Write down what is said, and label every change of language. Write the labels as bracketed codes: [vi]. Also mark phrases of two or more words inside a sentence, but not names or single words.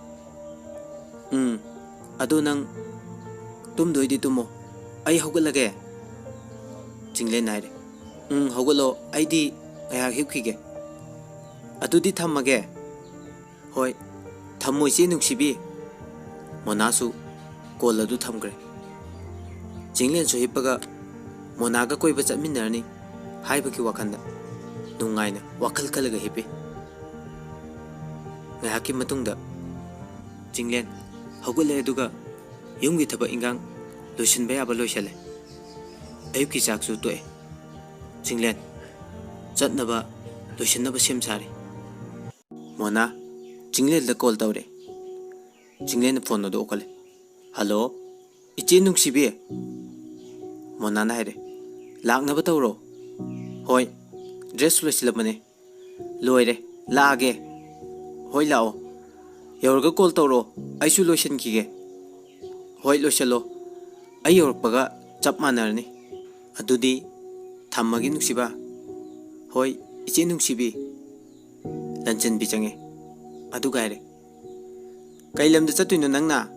[mni] adu nang tum doidi tumo ai hogalage jingle naire hogalo aidi aya hipkige adudi thammage hoi thammo isi nuksibi monasu kol adu thamgre jinglen so hipaga monaga koiba chatminarni haibaki wakanda nungaina wakal kalaga hipi ngahaki matungda jinglen hogule aduga yumgi thaba ingang loishinba yaba loishale ayuki chaksu toe jinglen chatnaba loishinaba semsari mona Jingle the call tawre Jingle phone do okale hello iche nungsibi mona na haire lakna ba tawro hoi dress loisilabane loire laage hoi lao yorga call tawro aisu lotion kige hoi loishalo ai yorpaga chap manarni adudi thammagi nungsiba hoi iche nungsibi lanchen bichange adu gaire kailam da chatuino nangna